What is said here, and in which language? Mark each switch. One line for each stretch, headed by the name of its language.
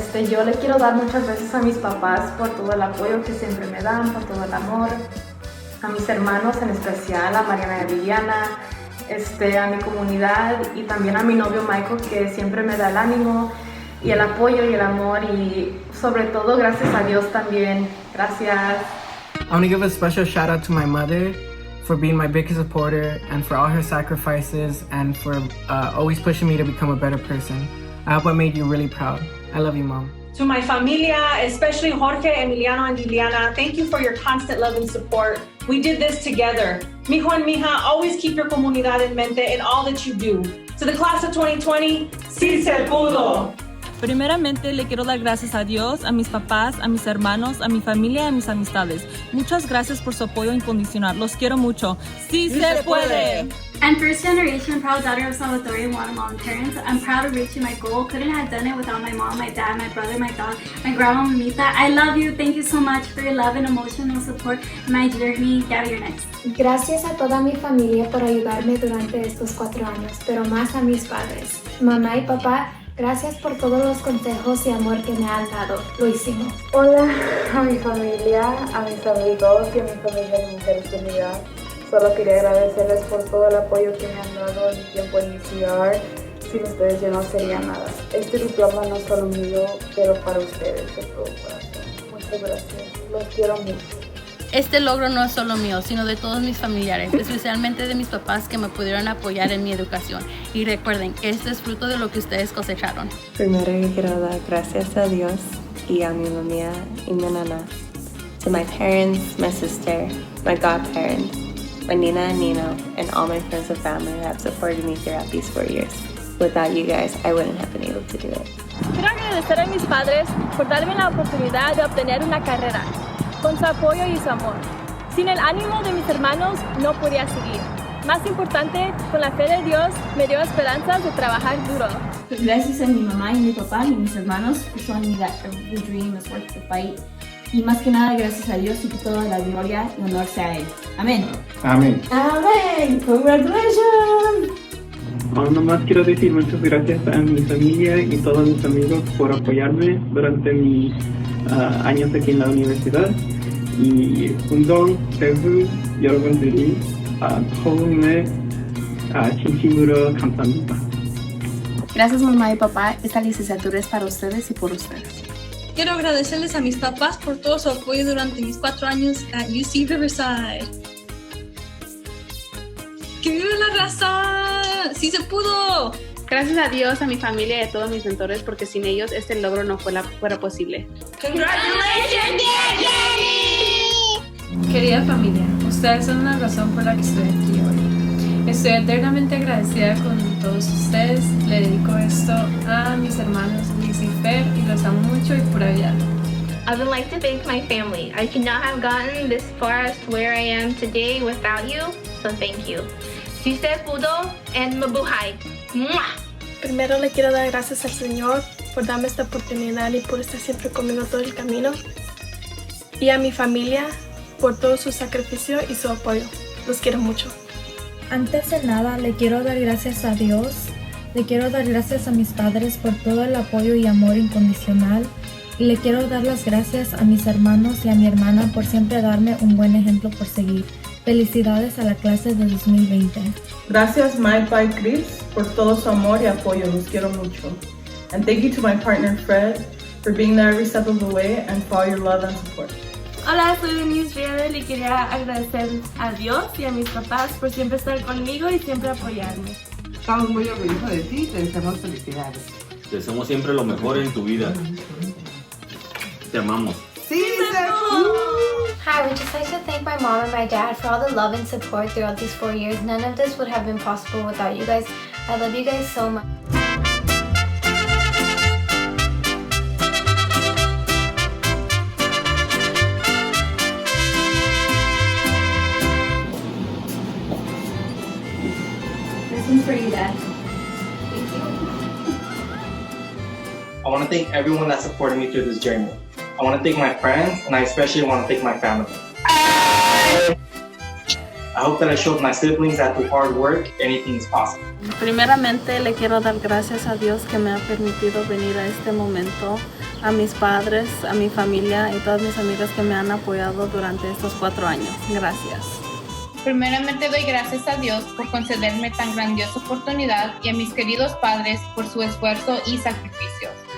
Spanish: Yo le quiero dar muchas gracias a mis papás por todo el apoyo que siempre me dan, por todo el amor, a mis hermanos en especial, a Mariana y a Viviana, a mi comunidad y también a mi novio Michael, que siempre me da el ánimo y el apoyo y el amor, y sobre todo gracias a Dios también. Gracias.
English: I want to give a special shout out to my mother for being my biggest supporter and for all her sacrifices and for always pushing me to become a better person. I hope I made you really proud. I love you, Mom. To my familia, especially Jorge, Emiliano, and Juliana, thank you for your constant love and support. We did this together. Mijo and mija, always keep your
Spanish: comunidad en mente
English: in all that you do. To the class of 2020,
Spanish: sí se pudo. Primeramente, le quiero dar gracias a Dios, a mis papás, a mis hermanos, a mi familia y a mis amistades. Muchas gracias por su apoyo incondicional. Los quiero mucho. ¡Sí se puede!
English: I'm first generation proud daughter of Salvadorian Guatemalan parents. I'm proud of reaching my goal. Couldn't have done it without my mom, my dad, my brother, my dog, my grandma, Mamita. I love you. Thank you so much for your love and emotional support in my journey. Gabby, you're next.
Spanish: Gracias a toda mi familia por ayudarme durante estos 4 años, pero más a mis padres, mamá y papá. Gracias por todos los consejos y amor que me han dado. Lo hicimos. Hola a mi familia, a mis amigos y a mi familia de Mujeres Unidas. Solo quería agradecerles por todo el apoyo que me han dado en mi tiempo en UCR. Sin ustedes yo no sería nada. Este diploma no es solo mío, pero para ustedes de todo corazón. Muchas gracias. Los quiero mucho. Este logro no es solo mío, sino de todos mis familiares, especialmente de mis papás que me pudieron apoyar en mi educación. Y recuerden, este es fruto de lo que ustedes cosecharon. Primero quiero dar gracias a Dios y a mi mamá y mi nana.
English: To my parents, my sister, my godparents, my Nina and Nino, and all my friends and family that have supported me throughout these 4 years. Without you guys, I wouldn't have been able to do it.
Spanish: Quiero agradecer a mis padres por darme la oportunidad de obtener una carrera. Con su apoyo y su amor. Sin el ánimo de mis hermanos no podía seguir. Más importante, con la fe de Dios me dio esperanzas de trabajar duro. Gracias a mi mamá y mi papá y mis hermanos por
English: showing me that every dream is worth the fight.
Spanish: Y más que nada, gracias a Dios y que toda la gloria y honor sea a Él. Amén. Amén. Amén.
English: Congratulations.
Spanish: Nomás quiero decir muchas gracias a mi familia y todos mis amigos por apoyarme durante mis años aquí en la universidad. 이 운동 배우 여러분들이 처음에 진심으로 감사합니다. Gracias mamá y papá, esta licenciatura es para ustedes y por ustedes. Quiero agradecerles a mis papás por todo su apoyo durante mis 4 años at UC Riverside. ¡Que viva la raza! ¡Sí se pudo! Gracias a Dios, a mi familia y a todos mis mentores, porque sin ellos este logro no fuera posible.
English: ¡Congratulations, Jenny!
Spanish: Querida familia, ustedes son la razón por la que estoy aquí hoy. Estoy eternamente agradecida con todos ustedes. Le dedico esto a mis hermanos Luis y Fer y los amo mucho y pura vida.
English: I would like to thank my family. I could not have gotten this far as to where I am today without you, so thank you.
Spanish: Si se pudo, and mabuhay. ¡Mua! Primero le quiero dar gracias al Señor por darme esta oportunidad y por estar siempre conmigo todo el camino. y a mi familia por todo su sacrificio y su apoyo. Los quiero mucho. Antes de nada, le quiero dar gracias a Dios. Le quiero dar gracias a mis padres por todo el apoyo y amor incondicional. Y le quiero dar las gracias a mis hermanos y a mi hermana por siempre darme un buen ejemplo por seguir. Felicidades a la clase de 2020. Gracias Mike by Chris por todo su amor y apoyo. Los quiero mucho.
English: And thank you to my partner Fred for being there every step of the way and for all your love and support.
Spanish: Hola, soy Denise Riedel y quería agradecer a Dios y a mis papás por siempre estar conmigo y siempre apoyarme. Estamos muy orgullosos de ti y te deseamos felicidades. Te deseamos siempre lo mejor en tu vida. Te amamos. Sí,
English: Hi, I would just like to thank my mom and my dad for all the love and support throughout these 4 years. None of this would have been possible without you guys. I love you guys so much. This one's for you, Dad. Thank you. I want to thank everyone that supported me through this journey. I want to thank my friends, and I especially want to thank my family. I hope that I showed my siblings that through hard work, anything is possible.
Spanish: Primeramente le quiero dar gracias a Dios que me ha permitido venir a este momento, a mis padres, a mi familia y todas mis amigas que me han apoyado durante estos 4 años. Gracias. Primeramente doy gracias a Dios por concederme tan grandiosa oportunidad y a mis queridos padres por su esfuerzo y sacrificios.